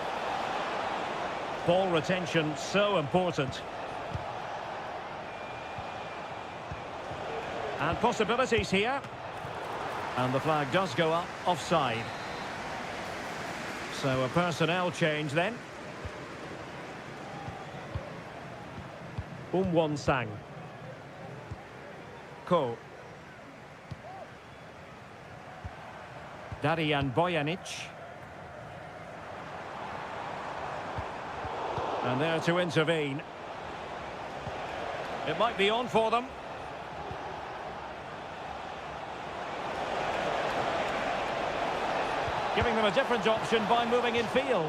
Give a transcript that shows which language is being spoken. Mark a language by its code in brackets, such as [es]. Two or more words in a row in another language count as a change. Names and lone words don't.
[en] Ball retention so important. And possibilities here. And the flag does go up offside. So a personnel change then. Sang. Ko. Darijan Bojanic. And there to intervene. It might be on for them. Giving them a different option by moving in field.